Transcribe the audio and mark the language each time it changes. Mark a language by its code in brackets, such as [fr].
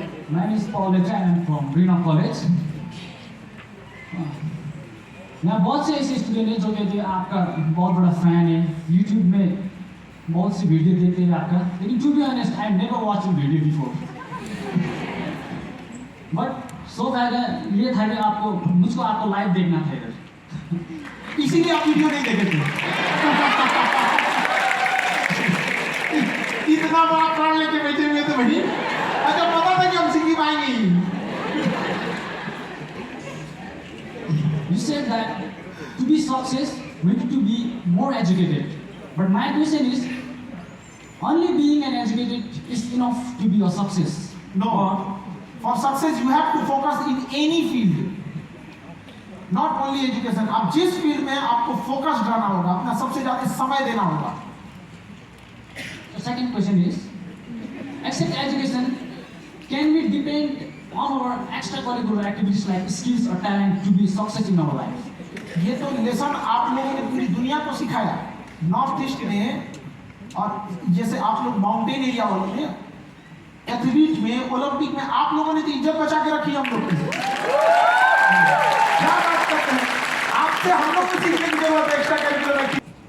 [en] My name is Paul Lecha and I'm from Reno College. [hi] मैं बहुत से ऐसे स्टूडेंट हैं जो कहते हैं आपका बहुत बड़ा फैन है, यूट्यूब में बहुत सी वीडियो देखते हैं आपका, लेकिन [en] to be honest I never watch video before, [hi] but so ये था कि मुझको आपको लाइव देखना था इधर, इसीलिए आप वीडियो नहीं देखे थे। इतना बड़ा प्राण लेके बैठे हुए थे भाई, अच्छा पता था कि हम सीखी पाएंगे। [en] You said that to be success we need to be more educated, but my question is, only being an educated is enough to be a success? No, for success you have to focus in any field, not only education। [hi] आप जिस field में आपको focus रहना होगा, अपना सबसे ज्यादा समय देना होगा। [en] The second question is, except education, can we depend on our extracurricular activities like skills or talent to be success in our life? [hi] ये तो लेसन आप लोगों ने पूरी दुनिया को सिखाया नॉर्थ ईस्ट में, और जैसे आप लोग माउंटेन एरिया वालों में, एथलीट में, ओलंपिक में आप लोगों ने तो इज्जत बचा के रखी हम लोग की। क्या बात करते हैं, आपसे हम लोग को सीखने की जरूरत है एक्स्ट्रा करिकुलर एक्टिविटी।